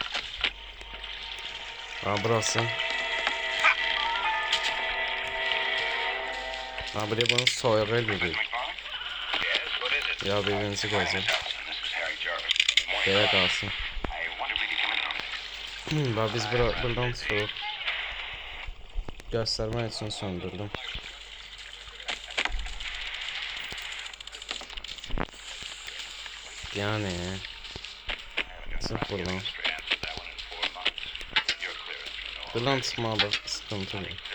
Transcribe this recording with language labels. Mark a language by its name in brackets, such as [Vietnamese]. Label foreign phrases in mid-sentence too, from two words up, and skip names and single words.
[Azerbaijani] Ha, burası. Ha, buraya bunu soyuq edirik. Ya birinci qoyacaq. Belə qalsın. Bax biz buradan çıxırıq. [Turkish] Göstermek için söndürdüm. Yani çık buradan. Buradan çıkmada sıkıntı yok.